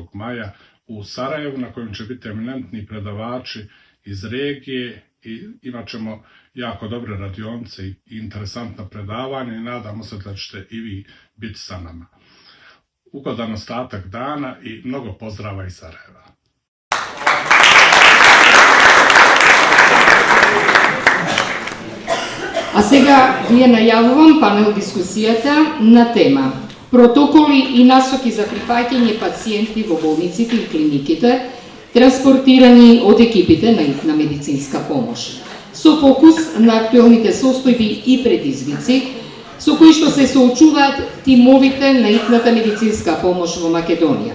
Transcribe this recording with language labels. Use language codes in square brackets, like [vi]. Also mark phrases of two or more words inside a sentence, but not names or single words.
[bs] maja u Sarajevu, na kojem će biti eminentni predavači iz regije i imat ćemo jako dobre radionice i interesantna predavanja i nadamo se da ćete i vi biti sa nama. Ugodan ostatak dana i mnogo pozdrava iz Sarajeva. [mk] А сега вие најавувам панел дискусијата на тема протоколи и насоки за прифаќање пациенти во болниците и клиниките, транспортирани од екипите на итна медицинска помош, со фокус на актуелните состојби и предизвици со кои што се соочуваат тимовите на итната медицинска помош во Македонија.